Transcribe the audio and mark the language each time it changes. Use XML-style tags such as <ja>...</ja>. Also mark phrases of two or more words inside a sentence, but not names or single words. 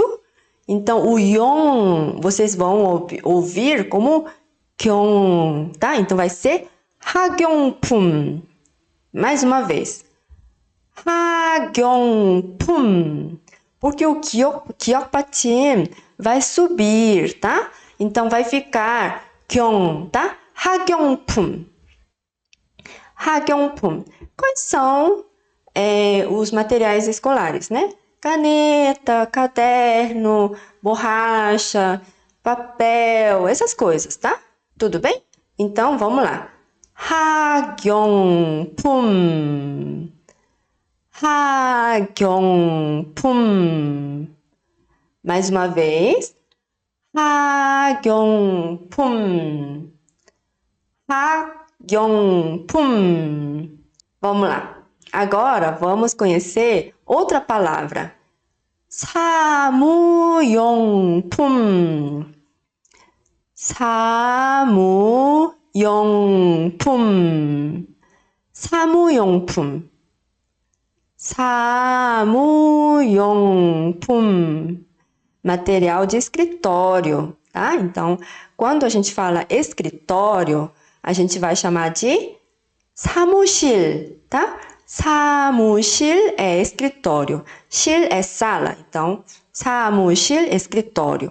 <pt>Então, o 용, vocês vão ouvir como 경, tá? Então, vai ser 학용품. Mais uma vez. 학용품. Porque o</pt> <ko>기억 받침</ko> <pt>vai subir, tá? Então, vai ficar 경, tá? 학용품.</pt> <ko>학용품.</ko> <pt>Quais são os materiais escolares, né? Caneta, caderno, borracha, papel, essas coisas, tá? Tudo bem? Então, vamos lá.</pt> <ko>학용품. 학용품.</ko> <pt>Mais uma vez.</pt> <ko>학용품. 학용품.</ko> <pt>Vamos lá. Agora, vamos conhecer outra palavra.</pt> <ko>사무용품, 사무용품, 사무용품,</ko> <pt>samu용pum, material de escritório, tá? Então, quando a gente fala escritório, a gente vai chamar de 사무실, tá? 사무실 é escritório, 실 é sala, então 사무실, escritório.</pt>